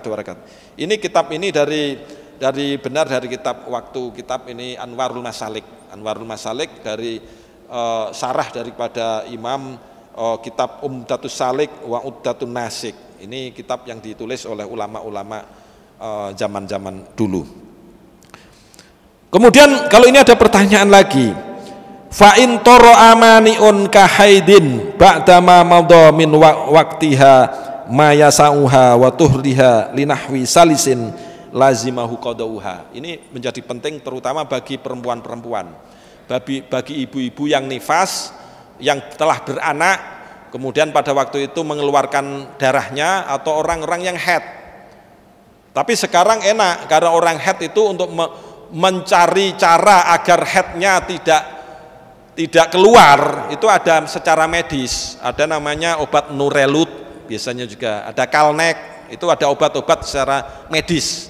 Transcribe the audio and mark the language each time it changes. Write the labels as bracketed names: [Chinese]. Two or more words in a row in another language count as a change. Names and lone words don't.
[Indonesian] Ini kitab ini dari kitab waktu kitab ini Anwarul Masalik dari sarah daripada Imam kitab Umdatus Salik wa Uddatun Nasik. Ini kitab yang ditulis oleh ulama-ulama zaman-zaman dulu. Kemudian kalau ini ada pertanyaan lagi, [Arabic] فإن طرأ مانع كحيض بعدما مضى من وقتها ما يسعها وطهرها لنحو ثالث لزمه قضاؤها. [Indonesian] Ini menjadi penting terutama bagi perempuan-perempuan, bagi ibu-ibu yang nifas, yang telah beranak kemudian pada waktu itu mengeluarkan darahnya, atau orang-orang yang haid. Tapi sekarang enak karena orang haid itu untuk mencari cara agar haidnya tidak keluar, itu ada secara medis, ada namanya obat Nurelut, biasanya juga ada Kalnek, itu ada obat-obat secara medis.